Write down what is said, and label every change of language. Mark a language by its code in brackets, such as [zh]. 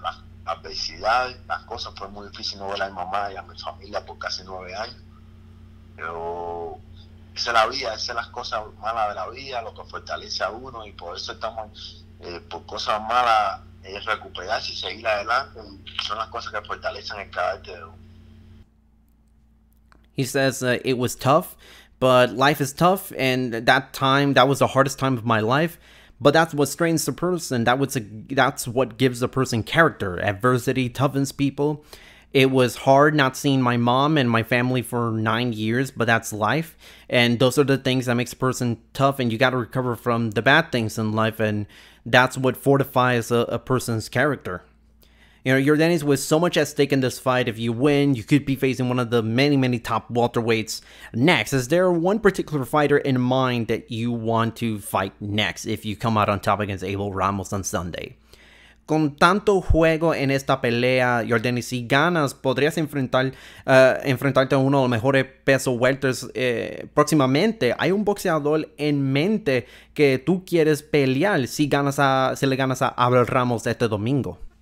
[es] Las adversidades, las cosas, fue muy difícil no ver a mi mamá y a mi familia por casi 9 años, pero esa es la vida, esas son las cosas malas de la vida, lo que fortalece a uno, y por eso estamos, por cosas malas, recuperarse y seguir adelante, son las cosas que fortalecen el carácter de uno. [en] He says it was tough, but life is tough, and that was the hardest time of my life. But that's what strengthens a person. That's what gives a person character. Adversity toughens people. It was hard not seeing my mom and my family for 9 years, but that's life. And those are the things that makes a person tough, and you got to recover from the bad things in life, and that's what fortifies a person's character. You know, Yordenis, with so much at stake in this fight, if you win, you could be facing one of the many, many top welterweights next. Is there one particular fighter in mind that you want to fight next if you come out on top against Abel Ramos on Sunday? [es] Con tanto juego en esta pelea, Yordenis, si ganas, podrías enfrentarte a uno de los mejores peso welters próximamente. ¿Hay un boxeador en mente que tú quieres pelear si le ganas a Abel Ramos este domingo?